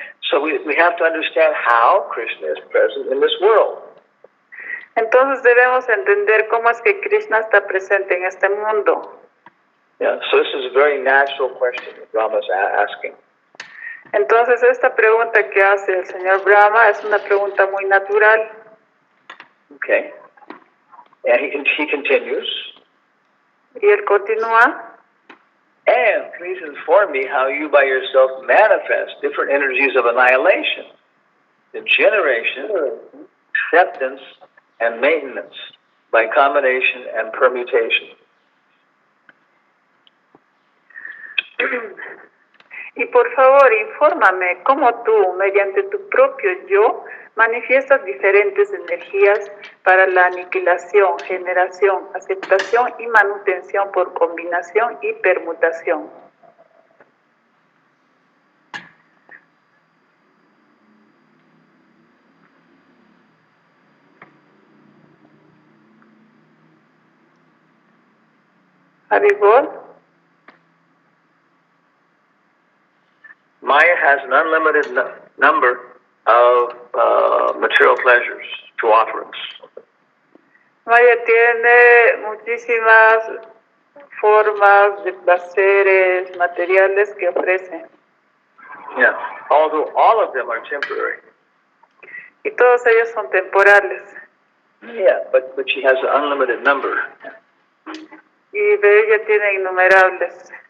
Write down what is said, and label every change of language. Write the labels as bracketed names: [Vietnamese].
[English] So we have to understand how Krishna is present in this world. [Spanish] Entonces debemos entender cómo es que Krishna está presente en este mundo. [English] Yeah. So this is a very natural question that Brahma is asking. [Spanish] Entonces esta pregunta que hace el señor Brahma es una pregunta muy natural. [English] Okay. And he continues. [Spanish] Y él continúa. [English] And please inform me how you by yourself manifest different energies of annihilation, the generation, acceptance, and maintenance by combination and permutation. [Spanish] Y por favor, infórmame cómo tú, mediante tu propio yo, manifiestas diferentes energías para la aniquilación, generación, aceptación y manutención por combinación y permutación. [Sanskrit] Haribol. [English] Maya has an unlimited number of material pleasures to offer us. [Spanish] Maya tiene muchísimas formas de placeres materiales que ofrece. [English] Yeah, although all of them are temporary. [Spanish] Y todos ellos son temporales. [English] Yeah, but she has an unlimited number. [Spanish] Y de ella tiene innumerables.